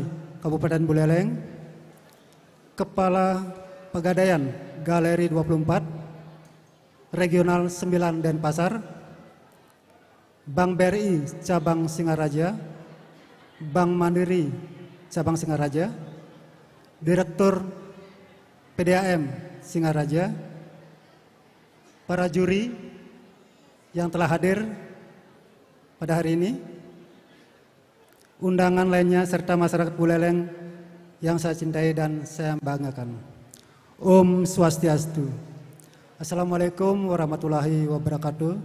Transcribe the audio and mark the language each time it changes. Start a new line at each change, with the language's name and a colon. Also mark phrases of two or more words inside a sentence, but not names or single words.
Indonesian: Kabupaten Buleleng, Kepala Pegadaian Galeri 24, Regional 9 Denpasar, Bank BRI Cabang Singaraja, Bank Mandiri Cabang Singaraja, Direktur PDAM Singaraja, para juri yang telah hadir pada hari ini, undangan lainnya serta masyarakat Buleleng yang saya cintai dan saya banggakan.
Sanskrit: Om Swastiastu.
Arabic: السلام عليكم ورحمة الله وبركاته.